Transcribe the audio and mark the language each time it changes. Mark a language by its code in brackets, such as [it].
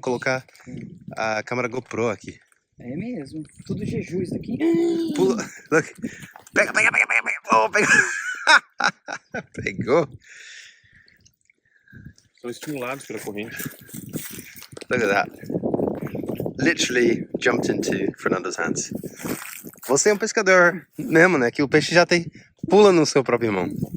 [pt] colocar a câmera GoPro aqui. É mesmo. Tudo jeju isso aqui. Pula, [en] look. [pt] Pega. Oh, pegou. Pegou. São estimulados pela corrente. [en] Look at that. Literally jumped into Fernando's hands. [pt] Você é um pescador mesmo, né? Que o peixe já tem, pula no seu próprio mão.